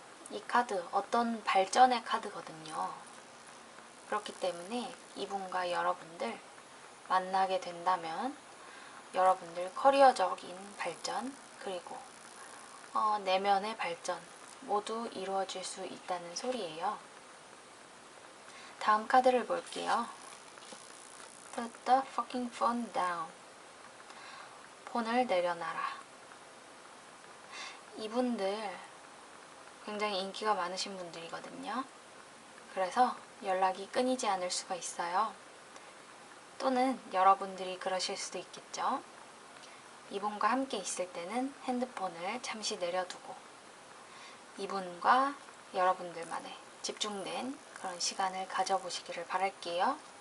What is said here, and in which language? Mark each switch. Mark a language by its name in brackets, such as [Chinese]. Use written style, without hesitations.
[Korean] 이 카드 어떤 발전의 카드거든요. 그렇기 때문에 이분과 여러분들 만나게 된다면 여러분들 커리어적인 발전 그리고 내면의 발전 모두 이루어질 수 있다는 소리예요. 다음 카드를 볼게요. [English] Put the fucking phone down. [Korean] 폰을 내려놔라. 이분들 굉장히 인기가 많으신 분들이거든요. 그래서 연락이 끊이지 않을 수가 있어요. 또는 여러분들이 그러실 수도 있겠죠. 이분과 함께 있을 때는 핸드폰을 잠시 내려두고 이분과 여러분들만의 집중된 그런 시간을 가져보시기를 바랄게요.